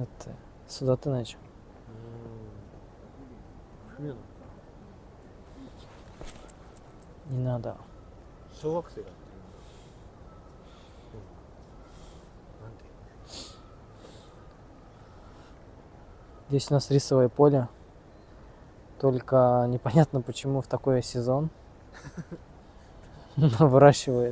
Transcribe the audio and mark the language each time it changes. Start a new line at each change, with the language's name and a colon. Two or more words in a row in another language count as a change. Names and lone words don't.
Japanese: だって育てないじゃん。冬なのか稲だ。小学生がやってるんだ。なんて
Russian: Здесь у нас рисовое поле. Только непонятно, почему в такой сезон выращивают.